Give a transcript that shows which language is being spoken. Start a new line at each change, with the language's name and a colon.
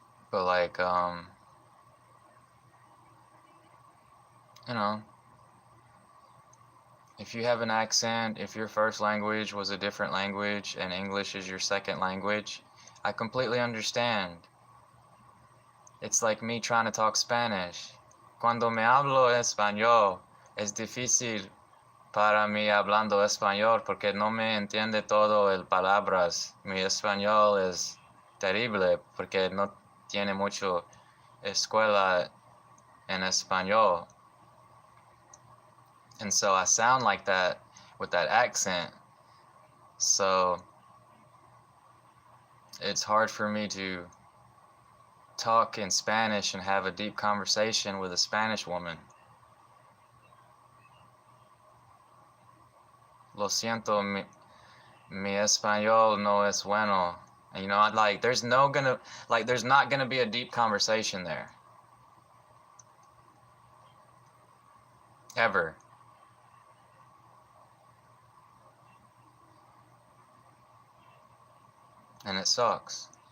English: But like, you know, if you have an accent, if your first language was a different language and English is your second language, I completely understand. It's like me trying to talk Spanish.
Spanish: Cuando me hablo español, es difícil para mí hablando español porque no me entiende todo el palabras. Mi español es terrible porque no tiene mucho escuela en español.
English: And so I sound like that with that accent. So it's hard for me to talk in Spanish and have a deep conversation with a Spanish woman.
Spanish: Lo siento, mi español no es bueno.
English: And, you know, like there's not gonna be a deep conversation there. Ever. And it sucks.